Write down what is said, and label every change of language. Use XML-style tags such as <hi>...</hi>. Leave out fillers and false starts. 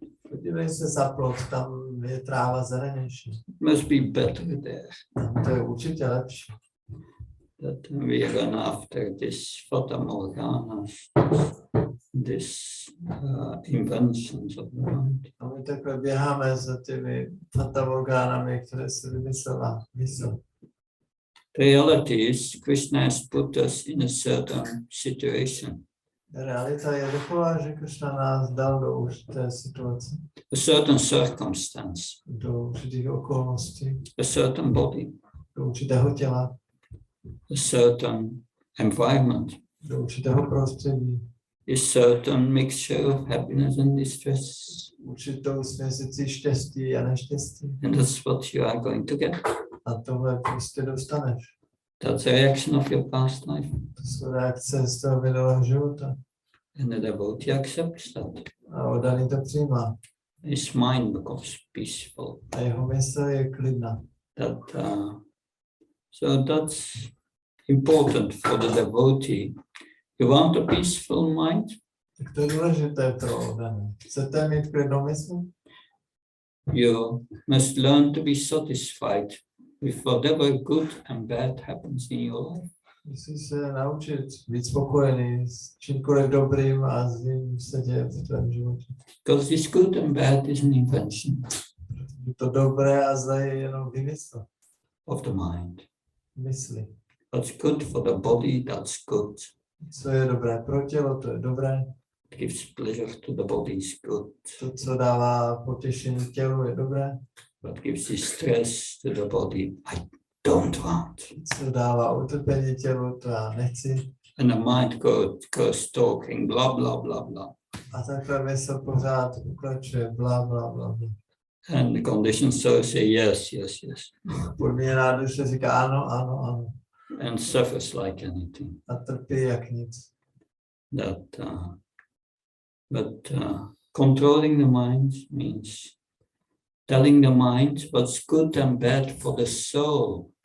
<cs>Podívej se za plot, tam je tráva zelenější.</cs> <en>Must be better there.</en> <cs>To je určitě lepší.</cs> <en>That we run after this fata morganas, this inventions of the mind.</en> <cs>A my takhle běháme za těmi fata morganami, které se vymyslela mysl.</cs> <en>The reality is, Krishna has put us in a certain situation.</en> <cs>Realita je taková, že Kršna nás dal do určité situace,</cs> <en>a certain circumstance,</en> <cs>do určitých okolností,</cs> <en>a certain body,</en> <cs>do určitého těla,</cs> <en>a certain environment,</en> <cs>do určitého prostředí,</cs> <en>a certain mixture of happiness and distress.</en> <cs>určitou směsici štěstí a neštěstí.</cs> <en>And that's what you are going to get.</en> <cs>A tohle prostě dostaneš.</cs> <en>That's a reaction of your past life.</en> <cs>To jsou reakce z toho minulého života.</cs> <en>And the devotee accepts that.</en> <cs>A oddaný to přijímá.</cs> <en>His mind becomes peaceful.</en> <cs>A jeho mysl je klidná.</cs> <en>So that's important for the devotee. You want a peaceful mind?</en> <cs>Tak to je důležité pro oddané. Chcete mít klidnou mysl?</cs> <en>You must learn to be satisfied with whatever good and bad happens in your life.</en> <cs>Musíš se naučit být spokojený s čímkoliv dobrým a zlým se děje v tvém životě.</cs> <en>Because this good and bad is an invention</en> <cs>To dobré a zlé je jenom výmysl.</cs> <en>of the mind.</en> <cs>Mysli.</cs> <en>What's good for the body, that's good.</en> <cs>Co je dobré pro tělo, to je dobré.</cs> <en>It gives pleasure to the body is good.</en> <cs>To, co dává potěšení tělu, je dobré.</cs> <en>What gives distress to the body, I don't want.</en> <cs>Co dává utrpení tělu, to já nechci.</cs> <en>And the mind goes talking, blah, blah, blah, blah.</en> <cs>A takhle mysl pořád pokračuje, bla, bla, bla, bla.</cs> <en>And the conditioned soul say yes, yes, yes.</en> <cs>Podmíněná duše říká ano, ano, ano.</cs> <en>And suffers like anything.</en> <cs>A trpí jak nic.</cs> <en>But controlling the mind means telling the mind what's good and bad for the soul.</en>